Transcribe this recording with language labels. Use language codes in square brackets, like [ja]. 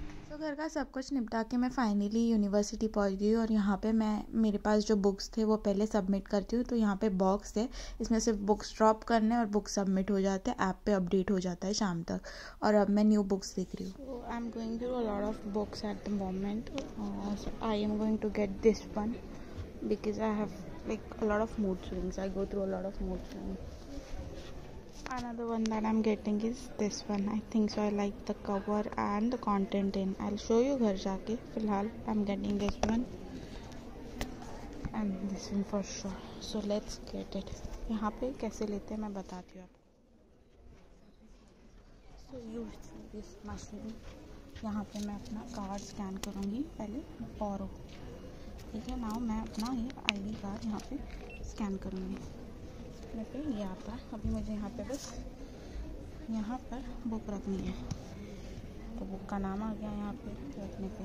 [hi] तो घर का सब कुछ निपटा के मैं फाइनली यूनिवर्सिटी पहुंच गई और यहाँ पे मेरे पास जो बुक्स थे वो पहले सबमिट करती हूँ. तो यहाँ पे बॉक्स है, इसमें सिर्फ बुक्स ड्रॉप करने और बुक्स सबमिट हो जाते हैं. ऐप पे अपडेट हो जाता है शाम तक. और अब मैं न्यू बुक्स देख रही हूँ. [en] I am going through a lot of books at the moment. I am going to get this one because I have like a lot of mood swings. I go through a lot of mood swings. Another one that I'm getting is this one. I think so. I like the cover and the content in. I'll show you [hi] घर जाके. [en] फिलहाल I'm getting this one and this one for sure. So let's get it. [hi] यहाँ पे कैसे लेते हैं मैं बताती हूँ आपको. [en] So use this machine. [hi] यहाँ पे मैं अपना कार्ड स्कैन करूँगी पहले और ठीक है. नाउ मैं अपना ये ID कार्ड यहाँ पे स्कैन करूँगी मैं पे ये आता है। अभी मुझे यहाँ पे बस यहाँ पर बुक रखनी है, तो बुक का नाम आ गया यहाँ पे रखने पे।